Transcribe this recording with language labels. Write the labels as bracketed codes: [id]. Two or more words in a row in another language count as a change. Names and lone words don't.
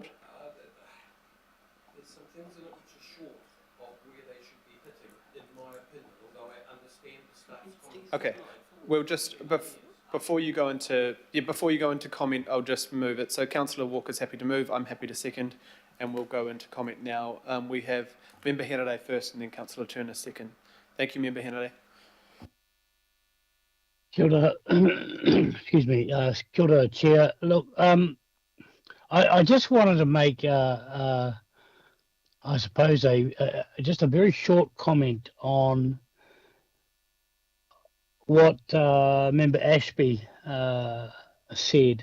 [en] There's some things in it which are short of where they should be hitting, in my opinion, although I understand the staff's comments. Okay. We'll just before you go into comment, I'll just move it. So Councillor Walker's happy to move. I'm happy to second, and we'll go into comment now. We have Member Henare first, and then Councillor Turner second. Thank you, Member Henare. [mi] Kia ora, [en] excuse me, [mi] kia ora, [en] Chair. Look, I just wanted to make, I suppose, just a very short comment on what Member Ashby said.